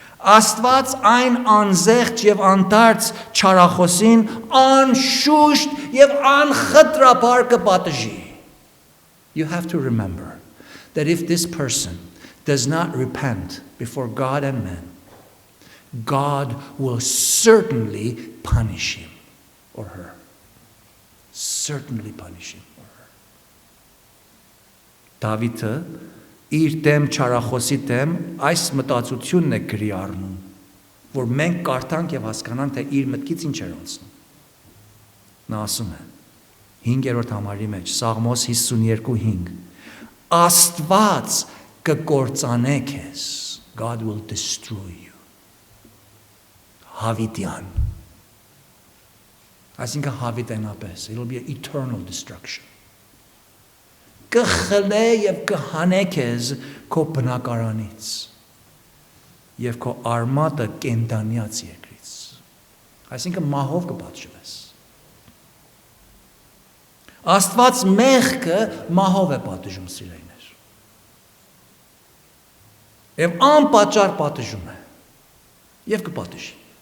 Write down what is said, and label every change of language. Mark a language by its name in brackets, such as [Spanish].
[Armenian] Աստված այն անզեղջ և անդարձ չարախոսին անշուշտ և անխտրաբար կպատժի։ [English] You have to remember that if this person does not repent before God and men, God will certainly punish him or her. Certainly punish him or her. [Armenian] Դավիթը իր դեմ չարախոսի դեմ այս մտածությունն է գրի առնում, որ մենք կարդանք և հասկանանք, թե իր մտքից ինչ էր անցնում։ Նա ասում է 5-րդ համարի մեջ, Սաղմոս 52:5, Աստված կկործանե քեզ, [English] God will destroy you. [Armenian] Հավիտյան, այսինքն հավիտենապես, [English] it will be an eternal destruction. [Armenian] Կխլե և կհանե քեզ քո բնակարանից և քո արմատը կենդանյաց երկրից, այսինքն մահով կպատժվես։ Աստված մեղքը մահով է պատժում, սիրելիներ, և անպատճառ պատժում է և կպատժի։